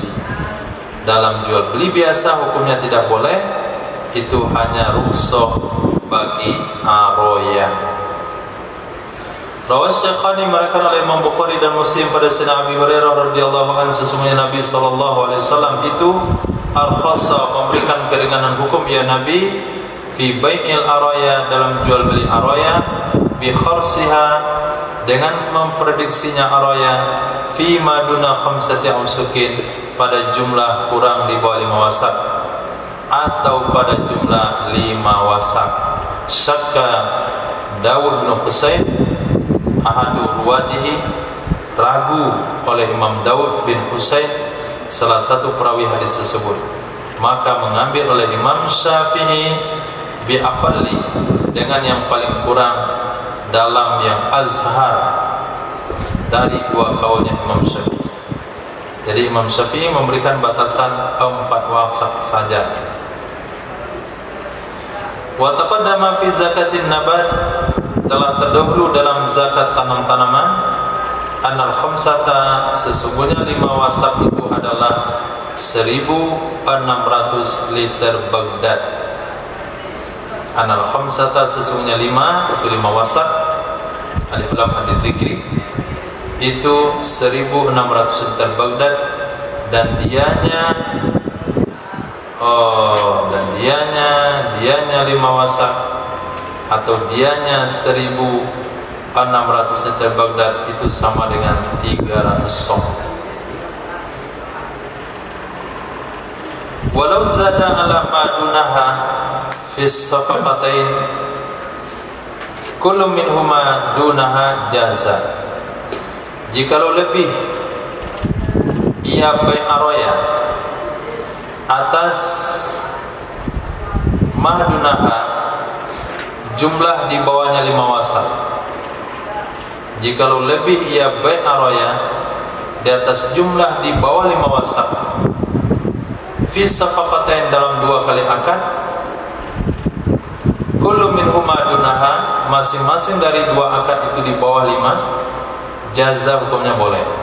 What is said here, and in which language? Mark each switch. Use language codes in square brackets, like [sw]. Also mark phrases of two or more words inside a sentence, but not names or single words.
[id] Dalam jual beli biasa hukumnya tidak boleh, itu hanya rukhsah bagi aroya. [ar] رواه الشيخان, [id] meriwayatkan oleh Imam Bukhari dan Muslim pada Sayyidina Abi Hurairah [ar] رضي الله عنه, [id] sesungguhnya Nabi [ar] صلى الله عليه وسلم [id] itu arkhasa, memberikan keringanan hukum ya Nabi, [ar] في بيع العرايا, [id] dalam jual beli aroya, [ar] بخرصها, [id] dengan memprediksinya aroya, [ar] فيما دون خمسة أوسق, [id] pada jumlah kurang di bawah 5 wasak, atau pada jumlah 5 wasak. [ar] شك داود بن حصين أحد رواته, [id] ragu oleh Imam Dawud bin Husain, salah satu perawi hadis tersebut. Maka mengambil oleh Imam Syafi'i [ar] بأقل, [id] dengan yang paling kurang dalam yang azhar dari 2 kaulnya Imam Syafi'i. Jadi Imam Syafi'i memberikan batasan 4 wasak saja. [ar] وتقدم في زكاة النبات, [id] telah terdahulu dalam zakat tanam-tanaman, [ar] أن الخمسة, [id] sesungguhnya 5 wasak itu adalah 1.600 liter Baghdad. [ar] أن الخمسة, [id] sesungguhnya 5 itu 5 wasak, [ar] ألف لام الذكري, [id] itu 1.600 liter Baghdad, dan dianya 5 wasak, atau dianya 1.600 liter Baghdad, itu sama dengan 300 sok. [ar] ولو زاد على ما دونها في صفقتين كل منهما دونها جاز, [id] jikalau lebih ia [ar] بيع العرايا [id] atas mahdunaha, jumlah di bawahnya 5 wasak, jikalau lebih ia [ar] بيع العرايا [id] di atas jumlah di bawah 5 wasak, [ar] في صفقتين, [id] dalam 2 kali akad, [ar] كل منهما دونها, [id] masing-masing dari 2 akad itu di bawah 5, jaza, hukumnya boleh.